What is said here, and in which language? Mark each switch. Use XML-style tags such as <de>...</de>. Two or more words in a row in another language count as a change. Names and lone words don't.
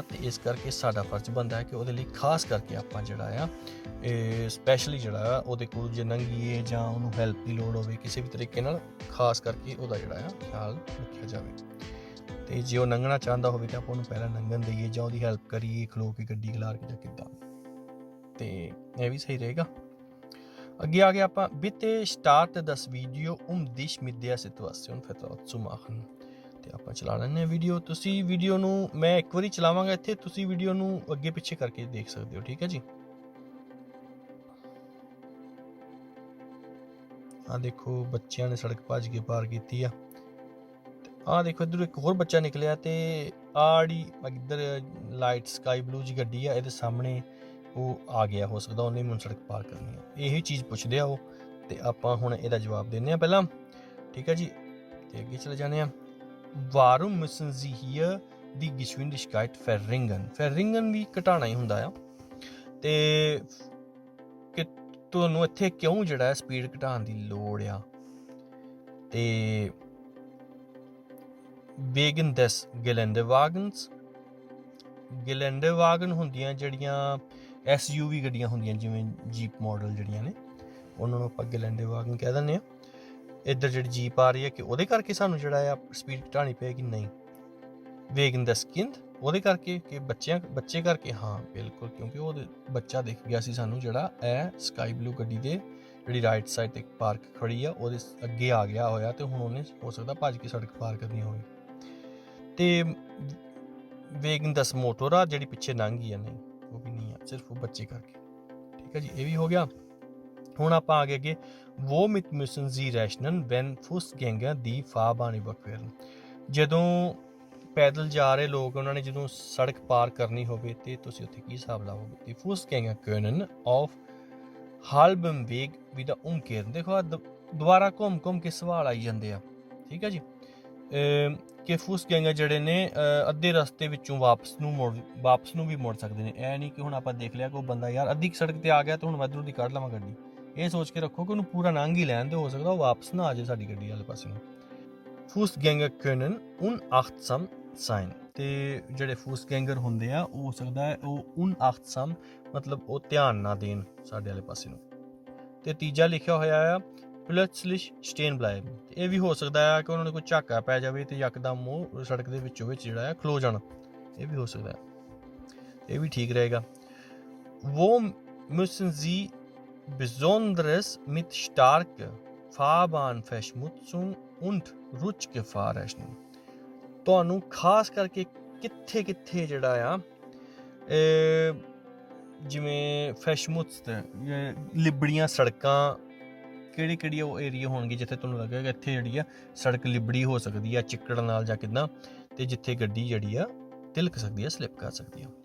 <pa>ਤੇ ਇਸ ਕਰਕੇ ਸਾਡਾ ਫਰਜ਼ ਬਣਦਾ ਹੈ ਕਿ ਉਹਦੇ ਲਈ ਖਾਸ ਕਰਕੇ ਆਪਾਂ ਜਿਹੜਾ ਆ ਸਪੈਸ਼ਲੀ ਜਿਹੜਾ ਆ ਉਹਦੇ ਕੋਲ ਜੇ ਲੰਘੀਏ ਜਾਂ ਉਹਨੂੰ ਹੈਲਪ ਦੀ ਲੋੜ ਹੋਵੇ ਕਿਸੇ ਵੀ ਤਰੀਕੇ ਨਾਲ, ਖਾਸ ਕਰਕੇ ਉਹਦਾ ਜਿਹੜਾ ਆ ਖਿਆਲ ਰੱਖਿਆ ਜਾਵੇ। ਤੇ ਜੇ ਉਹ ਲੰਘਣਾ ਚਾਹੁੰਦਾ ਹੋਵੇ ਤਾਂ ਆਪਾਂ ਉਹਨੂੰ ਪਹਿਲਾਂ ਲੰਘਣ ਦੇਈਏ ਜਾਂ ਉਹਦੀ ਹੈਲਪ ਕਰੀਏ ਖਲੋ ਕੇ ਗੱਡੀ ਖਿਲਾਰ ਕੇ ਜਾਂ ਕਿੱਦਾਂ, ਤੇ ਇਹ ਵੀ ਸਹੀ ਰਹੇਗਾ। ਅੱਗੇ ਆ ਗਿਆ ਆਪਾਂ।</pa> <de>Bitte starte das Video dich mit der Situation vertraut zu machen।</de> <pa>ਤੇ ਆਪਾਂ ਚਲਾ ਲੈਂਦੇ ਹਾਂ ਵੀਡੀਓ। ਤੁਸੀਂ ਵੀਡੀਓ ਨੂੰ ਮੈਂ ਇੱਕ ਵਾਰੀ ਚਲਾਵਾਂਗਾ ਇੱਥੇ, ਤੁਸੀਂ ਵੀਡੀਓ ਨੂੰ ਅੱਗੇ ਪਿੱਛੇ ਕਰਕੇ ਦੇਖ ਸਕਦੇ ਹੋ, ਠੀਕ ਹੈ ਜੀ। ਆਹ ਦੇਖੋ ਬੱਚਿਆਂ ਨੇ ਸੜਕ ਭੱਜ ਕੇ ਪਾਰ ਕੀਤੀ ਆ। ਆਹ ਦੇਖੋ ਇੱਧਰ ਇੱਕ ਹੋਰ ਬੱਚਾ ਨਿਕਲਿਆ ਤੇ ਆੜੀ ਇੱਧਰ</pa> <en>light sky blue</en> <pa>ਜੀ ਗੱਡੀ ਆ, ਇਹਦੇ ਸਾਹਮਣੇ ਉਹ ਆ ਗਿਆ, ਹੋ ਸਕਦਾ ਉਹਨੇ ਮੈਨੂੰ ਸੜਕ ਪਾਰ ਕਰਨੀ ਆ। ਇਹੀ ਚੀਜ਼ ਪੁੱਛਦੇ ਆ ਉਹ, ਤੇ ਆਪਾਂ ਹੁਣ ਇਹਦਾ ਜਵਾਬ ਦਿੰਦੇ ਆ ਪਹਿਲਾਂ, ਠੀਕ ਹੈ ਜੀ। ਤੇ ਅੱਗੇ ਚਲੇ ਜਾਂਦੇ ਆ।</pa> <de>Warum müssen Sie hier die Geschwindigkeit verringern?</de> <pa>verringern ਵੀ ਘਟਾਉਣਾ ਹੀ ਹੁੰਦਾ ਆ, ਤੇ ਕਿ ਤੁਹਾਨੂੰ ਇੱਥੇ ਕਿਉਂ ਜਿਹੜਾ ਹੈ ਸਪੀਡ ਘਟਾਉਣ ਦੀ ਲੋੜ ਆ। ਤੇ</pa> <de>wegen des Geländewagens, Geländewagen</de> <pa>ਹੁੰਦੀਆਂ ਜਿਹੜੀਆਂ SUV ਗੱਡੀਆਂ ਹੁੰਦੀਆਂ, ਜਿਵੇਂ</pa> <en>jeep model</en> <pa>ਜਿਹੜੀਆਂ ਨੇ, ਉਹਨਾਂ ਨੂੰ ਆਪਾਂ Geländewagen ਕਹਿ ਦਿੰਦੇ ਆ। ਇੱਧਰ ਜਿਹੜੀ ਜੀਪ ਆ ਰਹੀ ਹੈ ਕਿ ਉਹਦੇ ਕਰਕੇ ਸਾਨੂੰ ਜਿਹੜਾ ਆ ਸਪੀਡ ਘਟਾਉਣੀ ਪਏਗੀ?</pa> <de>ਨਹੀਂ। wegen des Kind,</de> <pa>ਉਹਦੇ ਕਰਕੇ ਕਿ ਬੱਚੇ ਕਰਕੇ? ਹਾਂ ਬਿਲਕੁਲ, ਕਿਉਂਕਿ ਉਹ ਬੱਚਾ ਦਿਖ ਗਿਆ ਸੀ ਸਾਨੂੰ ਜਿਹੜਾ ਇਹ</pa> <en>sky blue</en> <pa>ਗੱਡੀ ਦੇ ਜਿਹੜੀ</pa> <en>right side</en> <pa>ਤੇ ਪਾਰਕ ਖੜੀ ਆ ਉਹਦੇ ਅੱਗੇ ਆ ਗਿਆ ਹੋਇਆ, ਤੇ ਹੁਣ ਉਹਨੇ ਹੋ ਸਕਦਾ ਭੱਜ ਕੇ ਸੜਕ ਪਾਰ ਕਰਨੀ ਹੋਵੇ। ਤੇ</pa> <de>wegen des Motorrad</de> <pa>ਜਿਹੜੀ ਪਿੱਛੇ ਲੰਘ ਗਈ ਆ, ਨਹੀਂ ਉਹ ਵੀ ਨਹੀਂ ਆ, ਸਿਰਫ ਉਹ ਬੱਚੇ ਕਰਕੇ, ਠੀਕ ਹੈ ਜੀ। ਇਹ ਵੀ ਹੋ ਗਿਆ। ਹੁਣ ਆਪਾਂ ਆ ਗਏ ਅੱਗੇ।</pa> <de>Womit müssen Sie rechnen, wenn Fußgänger die Fahrbahn überqueren?</de> <pa>ਜਦੋਂ ਪੈਦਲ ਜਾ ਰਹੇ ਲੋਕ, ਉਹਨਾਂ ਨੇ ਜਦੋਂ ਸੜਕ ਪਾਰ ਕਰਨੀ ਹੋਵੇ ਤੇ ਤੁਸੀਂ ਉੱਥੇ ਕੀ ਹਿਸਾਬ ਲਾਓਗੇ?</pa> <de>ਤੇ Fußgänger können auf halbem Weg wieder umkehren।</de> <pa>ਦੇਖੋ ਦੁਬਾਰਾ ਘੁੰਮ ਕੇ ਸਵਾਲ ਆਈ ਜਾਂਦੇ ਆ, ਠੀਕ ਹੈ ਜੀ। ਕਿ Fußgänger ਜਿਹੜੇ ਨੇ ਅੱਧੇ ਰਸਤੇ ਵਿੱਚੋਂ ਵਾਪਸ ਨੂੰ ਵੀ ਮੁੜ ਸਕਦੇ ਨੇ। ਇਹ ਨਹੀਂ ਕਿ ਹੁਣ ਆਪਾਂ ਦੇਖ ਲਿਆ ਕਿ ਉਹ ਬੰਦਾ ਯਾਰ ਅੱਧੀ ਸੜਕ ਤੇ ਆ ਗਿਆ ਤੇ ਹੁਣ ਮੈਂ ਇੱਧਰੋਂ ਦੀ ਕੱਢ ਲਵਾਂ ਗੱਡੀ। ਇਹ ਸੋਚ ਕੇ ਰੱਖੋ ਕਿ ਉਹਨੂੰ ਪੂਰਾ ਲੰਘ ਹੀ ਲੈਣ, ਤੇ ਹੋ ਸਕਦਾ ਉਹ ਵਾਪਸ ਨਾ ਆ ਜਾਏ ਸਾਡੀ ਗੱਡੀ ਵਾਲੇ ਪਾਸੇ ਨੂੰ।</pa> <de>Fußgänger können unachtsam sein,</de> <pa>ਤੇ ਜਿਹੜੇ Fußgänger ਹੁੰਦੇ ਆ ਉਹ ਹੋ ਸਕਦਾ ਹੈ ਉਹ unachtsam ਮਤਲਬ ਉਹ ਧਿਆਨ ਨਾ ਦੇਣ ਸਾਡੇ ਵਾਲੇ ਪਾਸੇ ਨੂੰ। ਤੇ ਤੀਜਾ ਲਿਖਿਆ ਹੋਇਆ ਆ</pa> <de>plötzlich stehen bleiben,</de> <pa>ਤੇ ਇਹ ਵੀ ਹੋ ਸਕਦਾ ਹੈ ਕਿ ਉਹਨਾਂ ਨੂੰ ਕੋਈ ਝਾਕਾ ਪੈ ਜਾਵੇ ਤੇ ਯਕਦਮ ਉਹ ਸੜਕ ਦੇ ਵਿੱਚੋਂ ਵਿੱਚ ਜਿਹੜਾ ਹੈ ਖਲੋ ਜਾਣ, ਇਹ ਵੀ ਹੋ ਸਕਦਾ ਹੈ, ਇਹ ਵੀ ਠੀਕ ਰਹੇਗਾ।</pa> <de>Wo müssen Sie besonders mit starker Fahrbahnverschmutzung und Rutschgefahr rechnen?</de> <pa>ਤੁਹਾਨੂੰ ਖਾਸ ਕਰਕੇ ਕਿੱਥੇ ਜਿਹੜਾ ਆ ਜਿਵੇਂ ਫੈਸ਼ਮੁੱਚ ਲਿਬੜੀਆਂ ਸੜਕਾਂ, ਕਿਹੜੀ ਉਹ ਏਰੀਆ ਹੋਣਗੇ ਜਿੱਥੇ ਤੁਹਾਨੂੰ ਲੱਗੇਗਾ ਇੱਥੇ ਜਿਹੜੀ ਆ ਸੜਕ ਲਿਬੜੀ ਹੋ ਸਕਦੀ ਆ ਚਿੱਕੜ ਨਾਲ ਜਾਂ ਕਿੱਦਾਂ, ਤੇ ਜਿੱਥੇ ਗੱਡੀ ਜਿਹੜੀ ਆ ਤਿਲਕ ਸਕਦੀ ਆ, ਸਲਿੱਪ ਕਰ ਸਕਦੀ ਆ।</pa>